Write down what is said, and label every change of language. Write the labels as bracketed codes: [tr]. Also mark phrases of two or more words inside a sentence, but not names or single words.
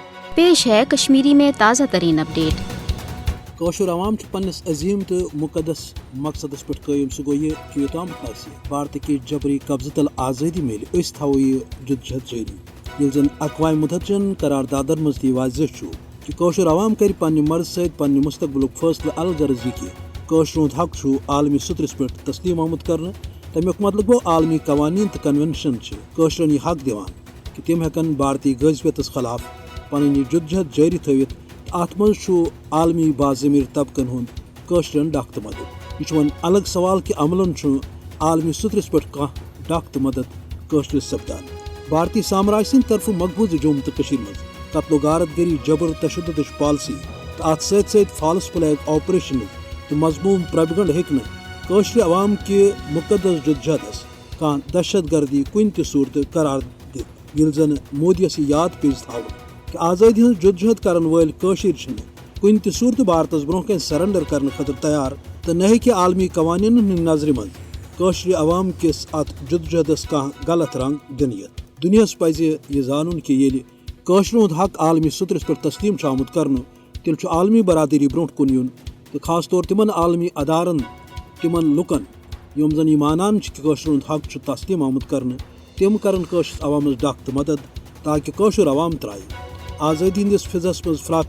[ur] پیش ہے کشمیری میں تازہ ترین اپڈیٹ۔ [ks] کاشر عوام پنس عظیم تو مقدس مقصدس پہ قائم، سہ گو یہ کہ یوتام بھارت کی جبری قبضہ تل آزادی مل اس تھو یہ جدوجہد جاری، یل زن اقوام متحدہ قراردادن مز تہ واضح کہ کاشر عوام کر پنہ مرض ست پنہ مستقبل فیصلہ الغرض یہ کہ کاشر ہند حق عالمی سطرس پہ تسلیم آمت کرنے۔ تمیک مطلب گو عالمی قوانین تو کنونشن کاشرن یہ حق دیوان کہ تم ہیکن بھارتی غذبیتس خلاف پنن یہ جدوجہد جاری تھوت۔ ات مز عالمی باضمیر طبقن ہند کاشرن ڈاک تو مدد۔ یہ ون الگ سوال کہ عملن عالمی سطرس پہ کھانا ڈاک تو مدد کاشرس سپدان۔ بھارتی سامراج سند طرف مقبوضہ جوم تو مز قتل و غارت گری، جبر تشدد پالسی تو ات ست فالس [en] flag operation [ks] تو مضموم پروپیگنڈ ہیکہ کاشر عوام کے مقدس جدوجہدس کان دہشت گردی کن تہ صورت قرار دت، یل زن مودیس یاد پیز تھو کہ آزادی ہند جدوجہد کرن ول کاشر کن تہ صورت بھارتس برہ کن سرنڈر کرنے خاطر تیار، تو نہ ہیکہ عالمی قوانین ہند نظر من کاشر عوام کس ات جدوجہدس کھانا غلط رنگ دن یت۔ دنیاس پزِ یہ زانن کہ یل کاشر ہند حق عالمی سطرس پہ تسلیم آمت کرنے، تیل عالمی برادری برہ کن یون، تو خاص طور تمن عالمی ادارن تمن لکن یم زن یہ مانان کہ کاشر ہند حق تسلیم آمت کرنے، تم کرن کاشر عوامس ڈاک تو مدد تاکہ کاشر عوام ترائے آزادی ہندس فضس مز فراق۔